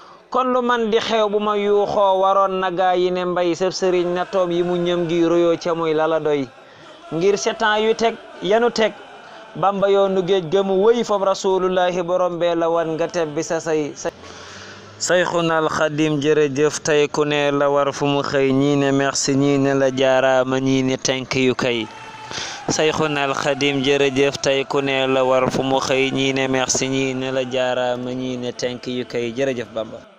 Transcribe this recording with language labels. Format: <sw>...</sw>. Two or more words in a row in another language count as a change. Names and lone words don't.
<wo>Kon lu man di xew bu ma yuuxoo, waroon na gaa yi ne mbay sëb sëriñ na toom yi mu ñëm gi royoo ca muy lala doy. Ngir</wo> <fr>sept ans</fr> <wo>yu teg, yanu teg, Bamba yoonu géej ga mu wëy, fob Rasulullahi borom bee la wan nga tebbi sa say. Sayxunal Xadim jërëjëf, tey ku ne la war fu mu xëy, ñii ne merci, ñii ne la jaaraama, ñii ne</wo> <en>thank you</en> <wo>kay. Sayxunal Xadim jërëjëf, tey ku ne la war fu mu xëy, ñii ne merci, ñii ne la jaaraama, ñii ne</wo> <en>thank you</en> <wo>kay. Jërëjëf Bamba.</wo>